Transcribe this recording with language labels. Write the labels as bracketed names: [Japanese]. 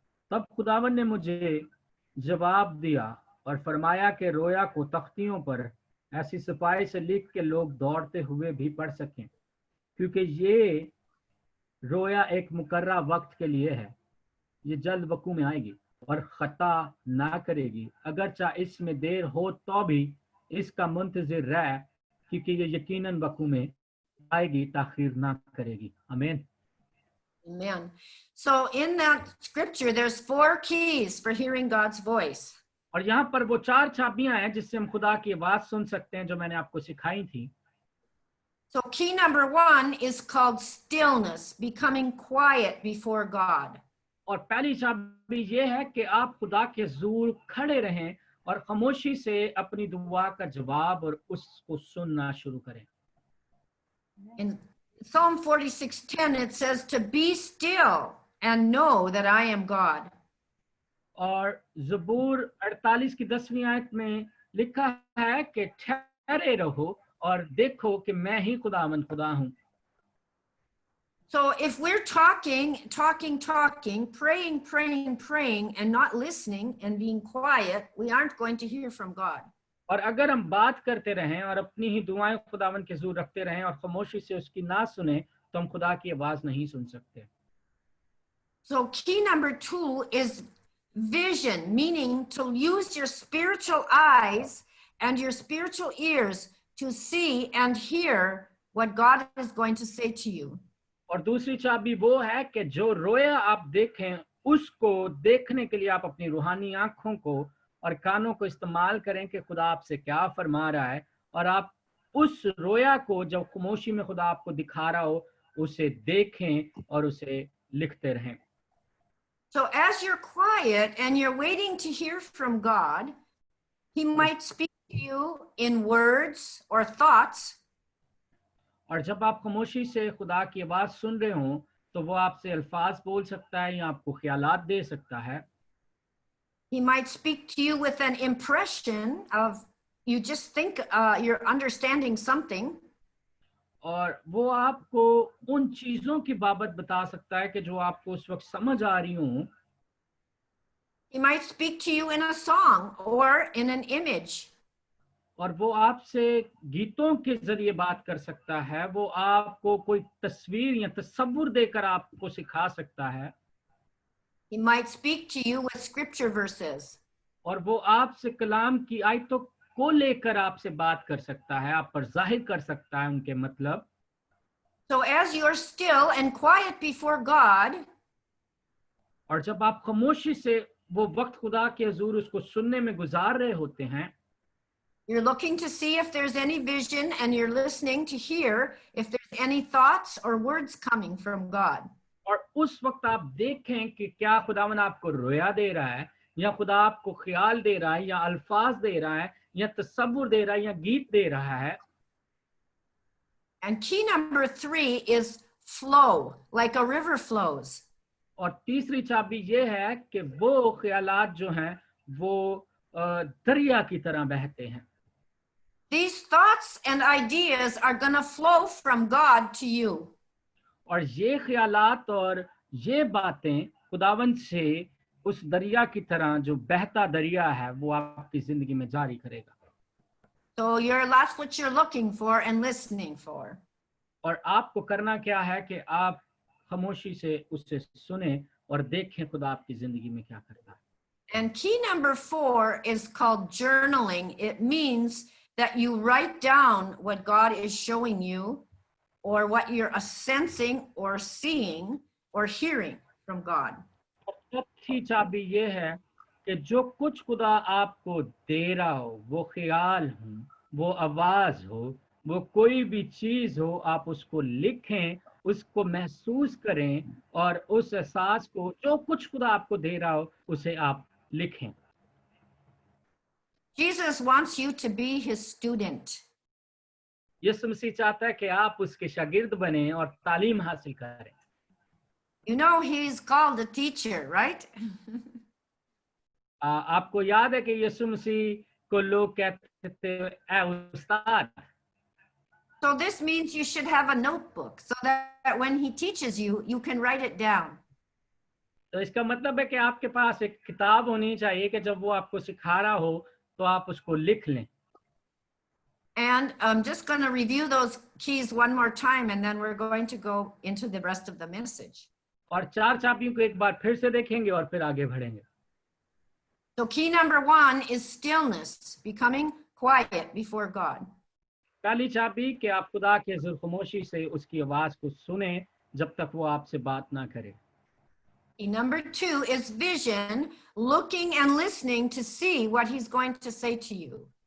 [Hindi] तब खुदावन ने मुझे जवाब दिया और फरमाया कि रोया को तख्तियों पर ऐसी सफाई से लिख के लोग दौड़ते हुए भी पढ़ सकें, क्योंकि ये रोया एक मुकर्रा वक्त के लिए है. ये जल्द वकू में आएगी और खता ना करेगी, अगरचा इसमें देर हो तो भी इसका मुंतजिर रह, क्योंकि ये यकीनन वकू में आएगी, ताखीर ना करेगी. आमीन. [English] Amen. So in that scripture, there's 4 keys for hearing God's voice. [Hindi] और यहाँ पर वो 4 चाबियां हैं जिससे हम खुदा की आवाज सुन सकते हैं, जो मैंने आपको सिखाई थी. [English] So key number 1 is called stillness, becoming quiet before God. [Hindi] और पहली चाबी ये है कि आप खुदा के हुजूर खड़े रहें और खामोशी से अपनी दुआ का जवाब और उसको सुनना शुरू करें. [English] In Psalm 46:10 it says to be still and know that I am God. [Hindi] और ज़बूर 48 की 10वीं आयत में लिखा है कि ठहरे रहो और देखो कि मैं ही खुदावंद खुदा हूं. [English] So if we're talking, praying, and not listening and being quiet, we aren't going to hear from God. [Hindi] और अगर हम बात करते रहें और अपनी ही दुआएं खुदावंद के हुजूर रखते रहें और खामोशी से उसकी ना सुने, तो हम खुदा की आवाज नहीं सुन सकते. [English] So key number 2 is vision, meaning to use your spiritual eyes and your spiritual ears to see and hear what God is going to say to you. [Hindi] और दूसरी चाबी वो है कि जो रोया आप देखें, उसको देखने के लिए आप अपनी रूहानी आंखों को और कानों को इस्तेमाल करें कि खुदा आपसे क्या फरमा रहा है, और आप उस रोया को जब खामोशी में खुदा आपको दिखा रहा हो उसे देखें और उसे लिखते रहें. [English] So as you're quiet and you're waiting to hear from God, he might speak to you in words or thoughts. [Hindi] और जब आप खामोशी से खुदा की आवाज सुन रहे हो तो वो आपसे अल्फाज बोल सकता है या आपको ख्यालात दे सकता है. [English] He might speak to you with an impression of, you just think you're understanding something. [Hindi] और वो आपको उन चीजों की बाबत बता सकता है कि जो आपको उस वक्त समझ आ रही हो. [English] He might speak to you in a song or in an image. [Hindi] और वो आपसे गीतों के जरिए बात कर सकता है, वो आपको कोई तस्वीर या तस्वुर देकर आपको सिखा सकता है, [English] He might speak to you with scripture verses. [Hindi] और वो आपसे कलाम की आयतों को लेकर आपसे बात कर सकता है, आप पर जाहिर कर सकता है उनके मतलब। [English] So as you're still and quiet before God, [Hindi] और जब आप खामोशी से वो वक्त खुदा के हुजूर उसको सुनने में गुजार रहे होते हैं, [English] you're looking to see if there's any vision and you're listening to hear if there's any thoughts or words coming from God. [Hindi] और उस वक्त आप देखें कि क्या खुदावन आपको रोया दे रहा है, या खुदा आपको ख्याल दे रहा है, या अल्फाज दे रहा है, या तसव्वुर दे रहा है, या गीत दे रहा है। [English] And key number 3 is flow, like a river flows. [Hindi] और तीसरी चाबी ये है कि वो ख्यालात जो हैं वो दरिया की तरह बहते हैं। [English] These thoughts and ideas are going to flow from God to you. [Hindi] और ये ख्यालात और ये बातें खुदावन से उस दरिया की तरह, जो बहता दरिया है, वो आपकी जिंदगी में जारी करेगा। [English] So that's what you're looking for and listening for. [Hindi] और आपको करना क्या है कि आप खामोशी से उससे सुने और देखें खुदा आपकी जिंदगी में क्या करता है। [English] And key number 4 is called journaling. It means that you write down what God is showing you or what you're sensing or seeing or hearing from God. [Hindi] सबसे चाबी ये है कि जो कुछ खुदा आपको दे रहा हो, वो ख्याल हो, वो आवाज हो, वो कोई भी चीज हो, आप उसको लिखें, उसको महसूस करें, और उस एहसास को, जो कुछ खुदा आपको दे रहा हो, उसे आप लिखें। [English] Jesus wants you to be his student. [Hindi] यीशु मसीह चाहता है कि आप उसके शागिर्द बने और तालीम हासिल करें। [English] You know he's called a teacher, right? [Hindi] आपको याद है कि यीशु मसीह को लोग कहते थे ऐ उस्ताद। [English] So this means you should have a notebook so that when he teaches you, you can write it down. [Hindi] तो इसका मतलब है कि आपके पास एक किताब होनी चाहिए कि जब वो आपको सिखा रहा हो तो आप उसको लिख लें। [English] And I'm just going to review those keys one more time, and then we're going to go into the rest of the message. [Hindi] और चार चाबियों को एक बार फिर से देखेंगे और फिर आगे बढ़ेंगे। [English] So key number 1 is stillness, becoming quiet before God. [Hindi] पहली चाबी कि आप खुदा के हुज़ूर खामोशी से उसकी आवाज को सुने जब तक वो आपसे बात ना करे। [English] Key number 2 is vision, looking and listening to see what he's going to say to you.